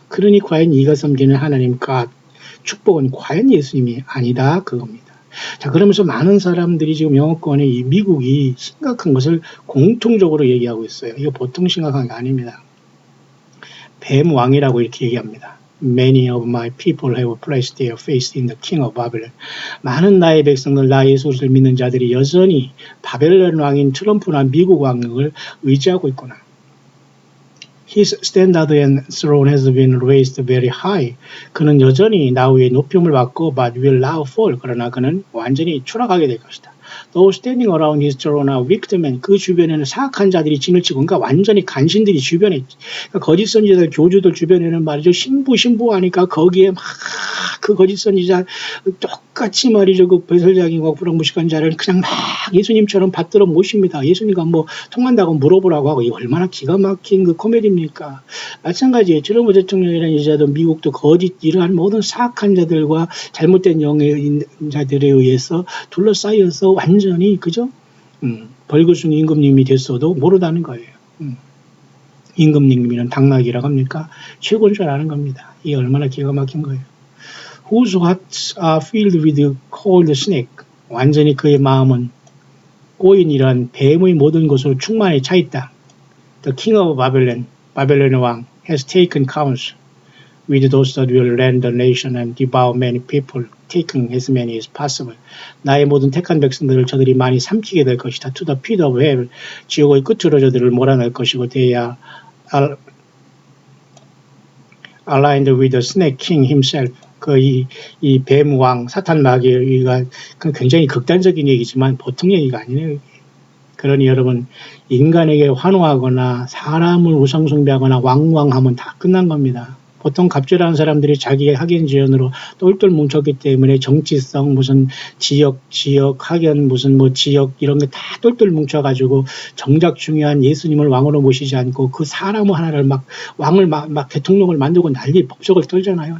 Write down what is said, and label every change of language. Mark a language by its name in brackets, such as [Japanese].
[Korean] 그러니 과연 이가 섬기는 하나님과 축복은 과연 예수님이 아니다 그겁니다. 자 그러면서 많은 사람들이 지금 영어권에 이 미국이 심각한 것을 공통적으로 얘기하고 있어요. 이거 보통 심각한 게 아닙니다. 뱀 왕이라고 이렇게 얘기합니다. [English] Many of my people have placed their faith in the king of Babylon. [Korean] 많은 나의 백성들, 나 예수를 믿는 자들이 여전히 바벨론 왕인 트럼프나 미국 왕을 의지하고 있구나. [English] His standard and throne has been raised very high. [Korean] 그는 여전히 나 위에 높임을 받고 [English] but will now fall. [Korean] 그러나 그는 완전히 추락하게 될 것이다. [English] Those standing around his throne are wicked men. [Korean] 그 주변에는 사악한 자들이 진을 치고 그러니까 완전히 간신들이 주변에 그러니까 거짓 선지자들 교주들 주변에는 말이죠. 신부하니까 거기에 막 그 거짓 선지자 똑같이 말이죠. 그 배설장이고 부렁무식한 자를 그냥 막 예수님처럼 받들어 모십니다. 예수님과 뭐 통한다고 물어보라고 하고 이거 얼마나 기가 막힌 그 코미디입니까? 마찬가지예요. 트럼프 대통령이라는 여자도 미국도 거짓 이러한 모든 사악한 자들과 잘못된 영자들에 의해서 둘러싸여서 완전히 그죠? 벌거숭이 임금님이 됐어도 모르다는 거예요. 임금님이란 당나귀라고 합니까? 최고인 줄 아는 겁니다. 이게 얼마나 기가 막힌 거예요. [English] Whose hearts are filled with cold snake. [Korean] 완전히 그의 마음은 꼬인이란 뱀의 모든 것으로 충만히 차 있다. [English] The king of Babylon, [Korean] 바벨론의 왕, [English] has taken counsel with those that will rend the nation and devour many people, taking as many as possible. [Korean] 나의 모든 택한 백성들을 저들이 많이 삼키게 될 것이다. [English] To the pit of hell, [Korean] 지옥의 끝으로 저들을 몰아낼 것이고, [English] they are aligned with the snake king himself. [Korean] 이 뱀왕, 사탄 마귀가 굉장히 극단적인 얘기지만 보통 얘기가 아니네요. 그러니 여러분, 인간에게 환호하거나 사람을 우상숭배하거나 왕왕하면 다 끝난 겁니다. 보통 갑질하는 사람들이 자기의 학연지연으로 똘똘 뭉쳤기 때문에 정치성, 무슨 지역, 학연, 무슨 뭐 지역 이런 게 다 똘똘 뭉쳐가지고 정작 중요한 예수님을 왕으로 모시지 않고 그 사람 하나를 막 왕을 막 대통령을 만들고 난리 법석을 떨잖아요.